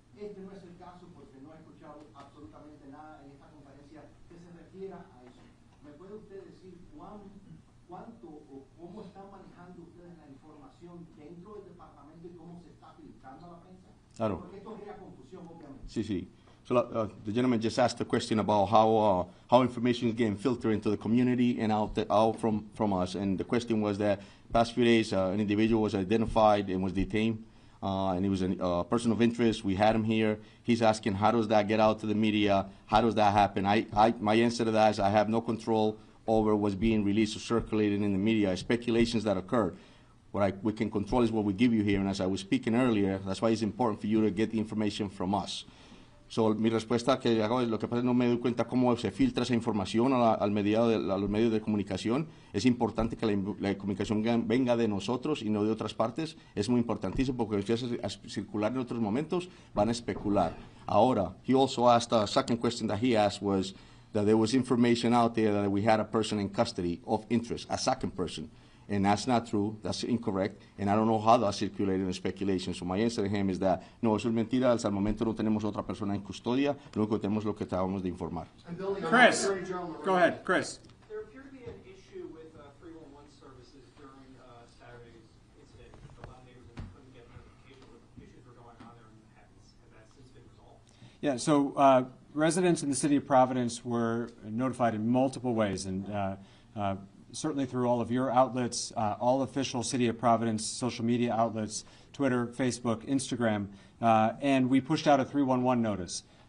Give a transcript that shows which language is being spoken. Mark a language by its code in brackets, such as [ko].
[es] Este no es el caso porque no he escuchado absolutamente nada en esta conferencia que se refiera a eso. ¿Me puede usted decir cuánto o cómo están manejando ustedes la información dentro del departamento y cómo se está filtrando a la prensa? Claro. Porque esto crea confusión, obviamente. Sí, sí. [en] So the gentleman just asked a question about how information is getting filtered into the community and out from us. And the question was that past few days an individual was identified and was detained, and he was a person of interest. We had him here. He's asking, how does that get out to the media? How does that happen? My answer to that is I have no control over what's being released or circulated in the media, speculations that occurred. What we can control is what we give you here, and as I was speaking earlier, that's why it's important for you to get the information from us. [es] So, mi respuesta que hago es lo que pasa es no me doy cuenta cómo se filtra esa información a los medios de comunicación. Es importante que la comunicación venga de nosotros y no de otras partes. Es muy importantísimo porque si hace circular en otros momentos van a especular. [en] Ahora, he also asked, a second question that he asked was that there was information out there that we had a person in custody of interest, a second person. And that's not true, that's incorrect, and I don't know how that's circulated in speculation. So my answer to him is that, [es] no, eso es mentira, hasta el momento no tenemos otra persona en custodia, lo único que tenemos es lo que acabamos de informar. [en] Chris, go ahead, Chris. There appeared to be an issue with 311 services during Saturday's incident. A lot of neighbors couldn't get notification what issues were going on there, and has that since been resolved? Yeah, so residents in the city of Providence were notified in multiple ways, and certainly through all of your outlets, all official City of Providence social media outlets, Twitter, Facebook, Instagram, and we pushed out a 311 notice.